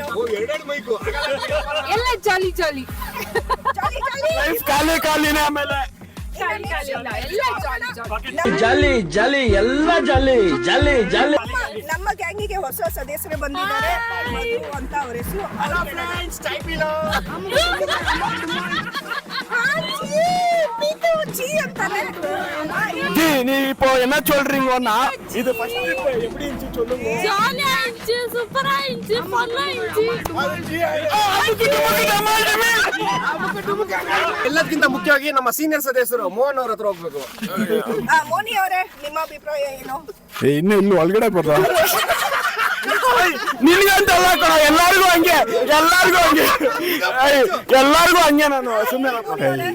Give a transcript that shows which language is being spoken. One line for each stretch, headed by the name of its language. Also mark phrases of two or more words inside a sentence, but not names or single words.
Kannada: ಎಲ್ಲ ಜಾಲಿ ಜಾಲಿ ಲೈಫ್ ಖಾಲಿನೇ. ಆಮೇಲೆ ಜಾಲಿ ಜಾಲಿ ಎಲ್ಲ ಜಾಲಿ ಜಾಲಿ ಜಾಲಿ. ನಮ್ಮ ಗ್ಯಾಂಗಿಗೆ ಹೊಸ ಸದಸ್ಯರು ಬಂದಿದ್ದಾರೆ. ಮಧು ಅಂತ ಅವ್ರ ಹೆಸರು.
Tamil: நீ இப்போ என்ன சொல்றீங்கன்னா இது
English: first trip
Tamil: எப்படி இருந்துச்சு சொல்லுங்க. ஜாலியா இருந்துச்சு, சூப்பரா இருந்துச்சு, ஃபன்னா இருந்துச்சு.
Kannada: ಎಲ್ಲದಕ್ಕಿಂತ ಮುಖ್ಯವಾಗಿ ನಮ್ಮ ಸೀನಿಯರ್ ಸದಸ್ಯರು ಮೋಹನ್ ಅವ್ರ ಹತ್ರ ಹೋಗ್ಬೇಕು. ಮೋನಿ ಅವರೇ, ನಿಮ್ಮ ಅಭಿಪ್ರಾಯ ಏನು? ಇನ್ನು ಒಳಗಡೆ ಬರ್ರ ನಿನ್ಗೆ ಅಂತ ಅಲ್ಲ ಕಣ, ಎಲ್ಲಾರ್ಗು ಹಂಗೆ ನಾನು ಸುಮ್ಮನೆ.